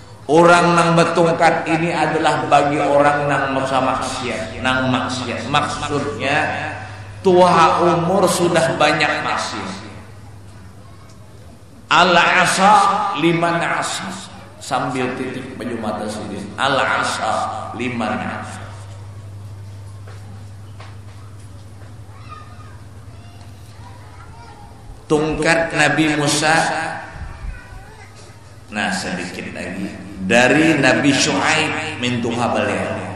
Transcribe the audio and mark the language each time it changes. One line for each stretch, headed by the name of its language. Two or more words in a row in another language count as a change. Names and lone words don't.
Banjar: Orang nang betungkat ini adalah bagi orang nang masa maksiat, nang maksiat. Maksudnya tua umur sudah banyak maksiat.
Arabic: Al-asa liman asa,
Banjar: sambil titik baju mata sendiri.
Arabic: Al-asa liman asa.
Banjar: Tungkat Nabi Musa. Nah, sedikit lagi dari Nabi Syuaib mintuha beliau.